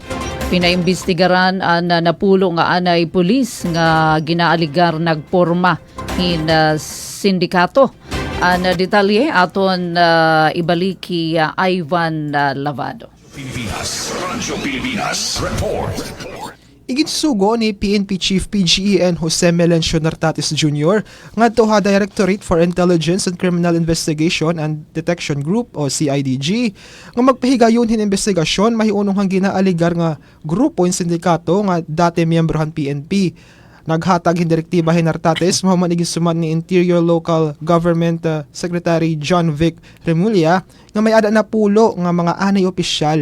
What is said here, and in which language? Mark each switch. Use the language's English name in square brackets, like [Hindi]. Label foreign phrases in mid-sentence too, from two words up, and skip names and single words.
[Waray] pinaimbestigaran ang napulo nga anay pulis nga ginaaligar nagporma in sindikato. Ang detalye aton ibaliki Ivan Lavado. Radyo Pilipinas, report. Iginsugo ni PNP Chief PGEN Jose Melencio Nartates Jr. ngadto ha [English] Directorate for Intelligence and Criminal Investigation and Detection Group [Waray] o CIDG nga magpahigayon hin investigasyon mahiunong hang ginaaligar nga grupo in sindikato nga dati miyembrohan PNP. Naghatag hin direktiba hin Nartates mahuman igisuman ni [English] Interior Local Government Secretary [Waray] John Vic Remulla nga may ada na pulo nga mga anay opisyal.